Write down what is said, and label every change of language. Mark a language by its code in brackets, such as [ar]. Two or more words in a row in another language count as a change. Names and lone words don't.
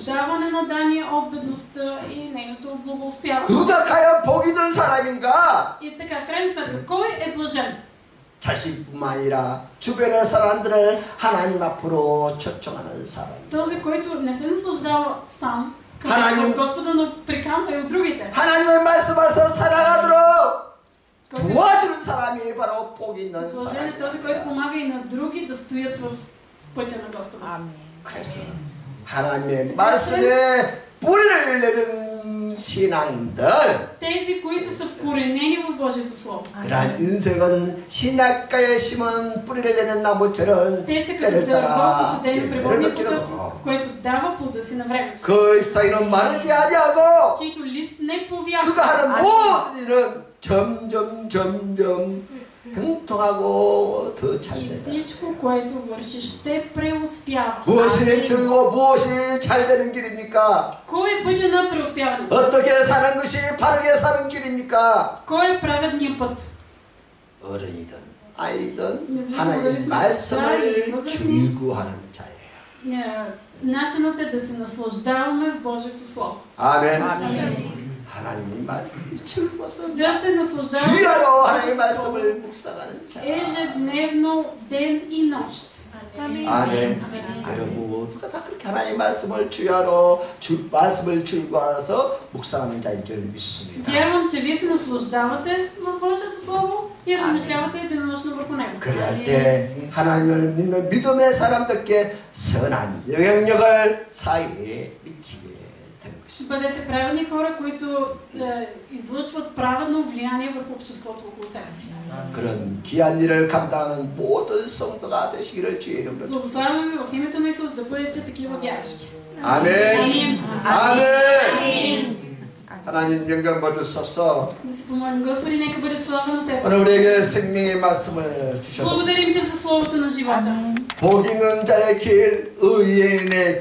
[bg] освобождаване на Дания от бедността и нейното благоуспяване. [ko] 누가 과연 복 있는 사람인가? [bg] И така, в крайна сметка, кой е блажен? [ko] 자신뿐만 아니라 주변의 사람들을 하나님 앞으로 초청하는 사람. [bg] Този, който не се наслаждава сам [ko] 하나님, [bg] към Господа, но приканва и от другите. [ko] 하나님의 말씀에서 살아가도록 도와주는 사람이 바로 복 있는 [bg] Блажен е този, [ko] 사람. [bg] който помага и на други да стоят в пътя на Господа. [ko] 그래서 하나님의 말씀에 뿌리를 내는 신앙인들, [bg] Тези, които са вкоренени в Божието Слово. [ko] 그러한 인생은 신학가에 심은 뿌리를 내는 나무처럼 [bg] Те са като [ko] 때를 [bg] дърво, [ko] 따라 [bg] посадено при водни потоци, [ko] 맺기도 [bg] което дава плода си на времето. [ko] 그 잎사귀는 마르지 아니하고 [bg] Чието лист не повява. [ko] 그가 하는 모든 일은 점점 형통하고 더 [bg] И [ko] 잘 된다. [bg] всичко, което вършиш, ще преуспява. [ko] 무엇이 힘들고 무엇이 잘 되는 길입니까? [bg] Кой е пътя на преуспяването? [ko] 어떻게 사는 것이 바르게 사는 길입니까? [bg] Кой е праведният път? [ko] 어른이든 아이든 [bg] Независимо [ko] 하나님의 [bg] дали сме [ko] 말씀을 [bg] деца или възрастни, [ko] 즐거워하는 자예요. [bg] начинът е да се наслаждаваме в Божието Слово. [ko] 아멘. [bg] Amém. [ko] 하나님의 말씀이 즐거워서 [bg] Да се наслаждаваме [ko] 주야로 하나님의 [bg] в Божието Слово [ko] 말씀을 묵상하는 자. [bg] ежедневно, ден и нощ. [ko] 아멘. 여러분 모두가 다 그렇게 하나님의 말씀을 주야로 말씀을 즐거워서 묵상하는 자인 줄 믿습니다. [bg] Вярвам, че вие се наслаждавате в Божието Слово и размишлявате единонощно върху него. [ko] 그래야 때 하나님을 믿는 믿음의 사람들께 선한 영향력을 사이에 미치게 되는 것입니다. [bg] Бъдете праведни хора, които излъчват праведно влияние върху обществото около себе си. [ko] 그런 귀한 일을 감당하는 모든 성도가 되시기를 주의 이름으로 축복합니다. [bg] Благославяме ви в името на Исус да бъдете такива вярващи. [ko] 아멘. [bg] Амин. [ko] 아멘. 하나님 영광 받으소서. [bg] Да се помолим, Господи, нека бъде слава на Теб. [ko] 오늘 우리에게 생명의 말씀을 주셨습니다. [bg] Благодарим Те за Словото на живота. [ko] 복 있는 자의 길, 의인의